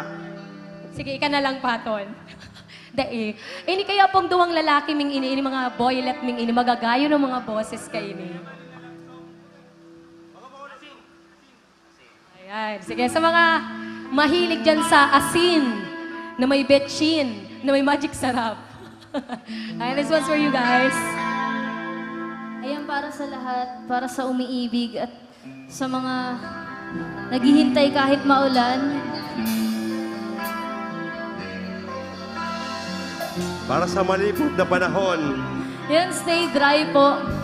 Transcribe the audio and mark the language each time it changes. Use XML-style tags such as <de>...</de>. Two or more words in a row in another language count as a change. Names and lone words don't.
<bik>Sige, ika na lang, Paton. Dai. Ini kaya pong duwang lalaki ming ini mga boylet ming ini magagayo ng mga boses kay ini.</bik> <tl>Ayan. Sige, sa mga mahilig dyan sa asin, na may betchin, na may magic sarap. Ayan,</tl> <en>this one's for you guys.</en> <tl>Ayan, para sa lahat, para sa umiibig at sa mga naghihintay kahit maulan.</tl> <bik>Para sa malipot na panahon.</bik> <tl>Yan,</tl> <en>stay dry</en> <tl>po.</tl>